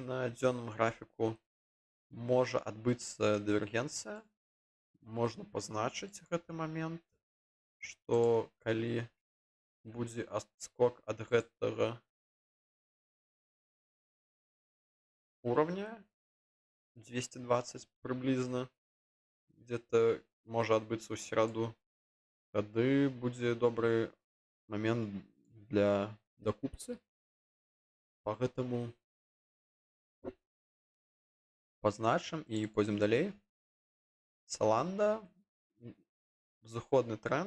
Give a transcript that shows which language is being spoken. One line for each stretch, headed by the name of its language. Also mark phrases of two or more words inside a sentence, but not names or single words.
Belarusian: На дзённым графіку можа адбыцца дывергенцыя, можна пазначыць гэты момент, што калі будзе адскок ад гэтага уровня, 220 приблизно, где-то можа адбыцца ў сераду. Тады будзе добры момент для дакупцы. Па гэтаму пазначым і пойдзем далей. Саланда, зыходны тренд.